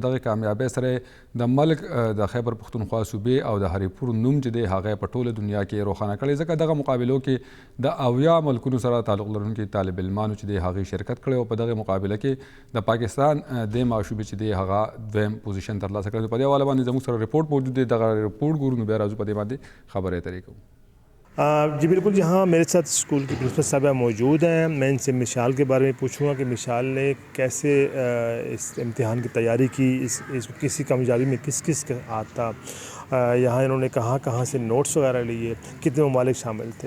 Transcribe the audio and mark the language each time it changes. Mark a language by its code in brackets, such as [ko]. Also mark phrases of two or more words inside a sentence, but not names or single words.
[ps] دغه کامیابۍ سره د ملک د خیبر پښتونخوا صوبې او د هریپور نوم چې دی هغه په ټوله دنیا کې روښانه کړی، ځکه دغه مقابلو کې د 80 ملکونو سره تعلق لرونکي طالب علمانو چې دی هغې شرکت کړی او په دغه مقابله کې د پاکستان د ماشومې چې دی هغه دویم پوزیشن ترلاسه کړی. په دې حواله باندې زموږ سره رپورټ موجود دی، دغه رپورټ ګورو نو بیا راځو په دې باندې خبرې اترې کوو. [ur] جی بالکل، یہاں میرے ساتھ اسکول کی پرنسپل صاحبہ موجود ہیں. میں ان سے مشال کے بارے میں پوچھوں گا کہ مشال نے کیسے اس امتحان کی تیاری کی، اس کسی کامیابی میں کس کس کا ہاتھ تھا، یہاں انہوں نے کہاں سے نوٹس وغیرہ لیے، کتنے ممالک شامل تھے.